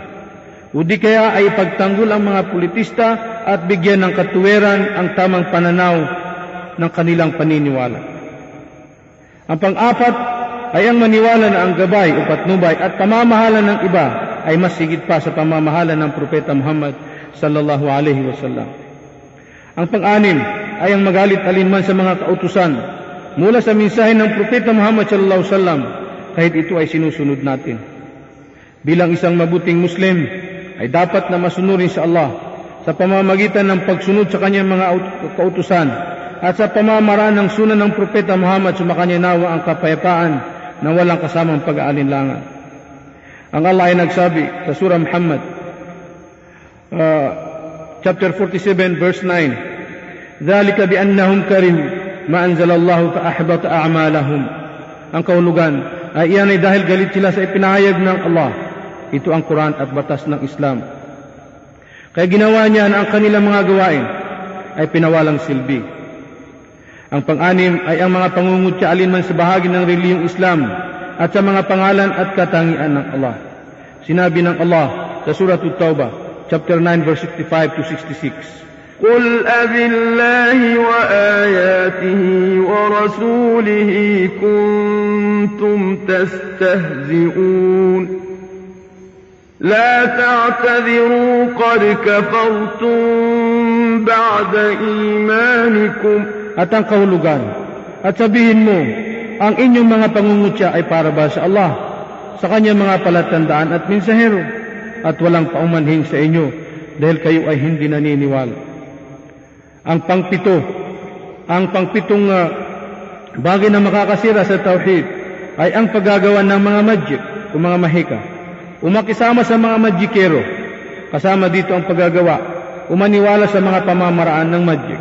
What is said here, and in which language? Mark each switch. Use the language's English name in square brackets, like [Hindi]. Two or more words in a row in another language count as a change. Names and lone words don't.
[Filipino] O di kaya ay pagtanggol ang mga politista at bigyan ng katuwiran ang tamang pananaw ng kanilang paniniwala. Ang pang-apat ay ang maniwala na ang gabay o patnubay at pamamahala ng iba ay mas higit pa sa pamamahala ng Propeta Muhammad [Arabic] صلى الله عليه وسلم. [Filipino] Ang pang-anim ay ang magalit alinman sa mga kautusan mula sa mensahe ng Propeta Muhammad [Arabic] صلى الله عليه وسلم [Filipino] kahit ito ay sinusunod natin. Bilang isang mabuting Muslim ay dapat na masunurin sa Allah sa pamamagitan ng pagsunod sa kanyang mga kautusan at sa pamamaraan ng sunan ng Propeta Muhammad sumakanya nawa ang kapayapaan na walang kasamang pag-aalinlangan. Ang Allah ay nagsabi sa surah Muhammad [English] chapter 47 verse 9, [Arabic] ذَلِكَ بِأَنَّهُمْ كَرِهُوا مَا أَنزَلَ اللَّهُ فَأَحْبَطَ أَعْمَالَهُمْ. [Filipino] Ang kahulugan ay iyan ay dahil galit sila sa ipinahayag ng Allah. Ito ang Quran at batas ng Islam. Kaya ginawa niya na ang kanilang mga gawain ay pinawalang silbi. Ang pang-anim ay ang mga pangungutya alinman sa bahagi ng relihiyong Islam at sa mga pangalan at katangian ng Allah. Sinabi ng Allah sa Surah At-Tawbah, [English] chapter 9, verse 65 to 66. [Arabic] قُلْ أَبِاللَّهِ وَآيَاتِهِ وَرَسُولِهِ كُنْتُمْ تَسْتَهْزِئُونَ لَا تَعْتَذِرُوا قَدْ كَفَرْتُمْ بَعْدَ إِيمَانِكُمْ. [Filipino] At ang kahulugan, at sabihin mo, ang inyong mga pangungutya ay para ba sa Allah, sa kanyang mga palatandaan at mensahero, at walang paumanhin sa inyo, dahil kayo ay hindi naniniwala. Ang pangpitong bagay na makakasira sa tauhid ay ang paggagawa ng mga magic o mga mahika, umakisama sa mga magikero, kasama dito ang paggagawa, umaniwala sa mga pamamaraan ng magic.